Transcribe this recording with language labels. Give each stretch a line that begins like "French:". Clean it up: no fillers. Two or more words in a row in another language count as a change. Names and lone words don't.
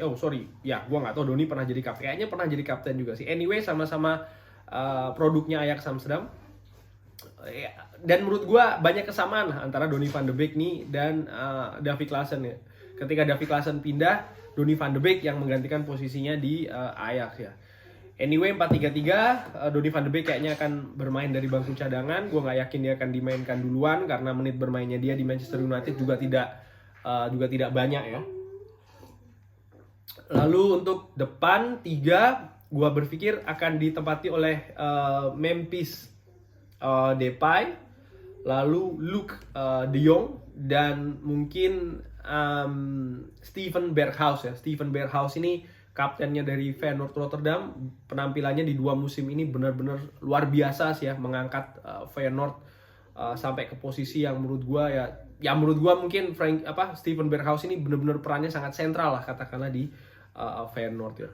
Indonesian: Ya gua nggak tahu Donny pernah jadi kapten, kayaknya pernah jadi kapten juga sih. Anyway, sama-sama produknya Ajax Amsterdam. Dan menurut gua banyak kesamaan lah antara Donny van de Beek nih dan Davy Klaassen ya. Ketika Davy Klaassen pindah, Donny van de Beek yang menggantikan posisinya di Ajax ya. Anyway, 4-3-3, Donny van de Beek kayaknya akan bermain dari bangku cadangan. Gue nggak yakin dia akan dimainkan duluan karena menit bermainnya dia di Manchester United juga tidak banyak ya. Lalu untuk depan 3, gue berpikir akan ditempati oleh Memphis Depay, lalu Luuk de Jong dan mungkin Steven Berghuis ya. Steven Berghuis ini kaptennya dari Feyenoord Rotterdam. Penampilannya di 2 musim ini benar-benar luar biasa sih ya, mengangkat Feyenoord sampai ke posisi yang menurut gua menurut gua mungkin Steven Berghuis ini benar-benar perannya sangat sentral lah katakanlah di Feyenoord ya.